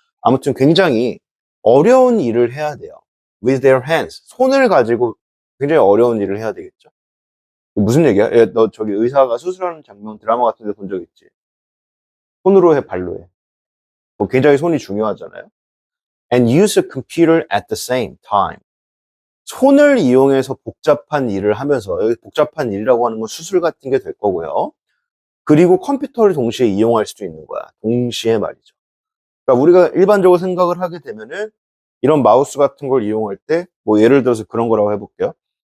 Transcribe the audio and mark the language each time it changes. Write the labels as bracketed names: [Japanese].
[Korean] 아무튼 굉장히 어려운 일을 해야 돼요. [English] with their hands, [Korean] 손을 가지고 굉장히 어려운 일을 해야 되겠죠. 무슨 얘기야? 너 저기 의사가 수술하는 장면 드라마 같은 데 본 적 있지? 손으로 해, 발로 해? 뭐 굉장히 손이 중요하잖아요. [English] And use a computer at the same time. [Korean] 손을 이용해서 복잡한 일을 하면서, 여기 복잡한 일이라고 하는 건 수술 같은 게 될 거고요. 그리고 컴퓨터를 동시에 이용할 수도 있는 거야. 동시에 말이죠. 그러니까 우리가 일반적으로 생각을 하게 되면은 이런 마우스 같은 걸 이용할 때, 뭐 예를 들어서 그런 거라고 해볼게요.